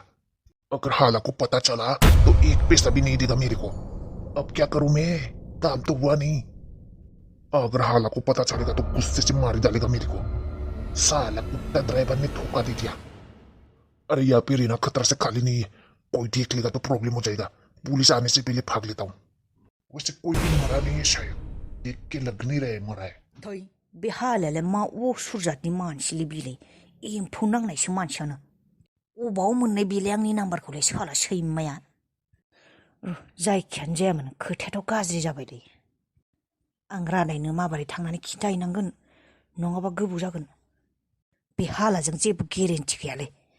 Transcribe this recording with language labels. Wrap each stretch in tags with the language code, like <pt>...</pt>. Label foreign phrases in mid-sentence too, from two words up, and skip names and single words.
<hi>अगर हाला को पता चला तो 1 पैसा भी नहीं देगा मेरे को अब क्या करूं मैं काम तो हुआ नहीं अगर हाला को पता चलेगा तो गुस्से से मार डालेगा मेरे को साला कुत्ता ड्राइवर ने धोखा दे दिया अरे यहाँ पे रहना खतरा से खाली नहीं है कोई देख लेगा तो प्रॉब्लम हो जाएगा पुलिस आने से पहले भाग लेता हूँ वैसे कोई भी मरा नहीं है शायद देख के लग नहीं रहे मरा है</hi> <brx>थै बे हालायालाय मा सुरजातनि मानसिलै बेलाय एम्फौ नांनायसो मानसियानो अबाव मोननाय बेलाय आंनि नाम्बारखौलाय साला सैमाया जायखियानो जायामोन खोथायाथ' गाज्रि जाबाय दे आं रादायनो माबोरै थांनानै खिन्थाहैनांगोन नङाबा गोबाव जागोन बे हालाजों जेबो गेरेन्टि गैयालै</brx>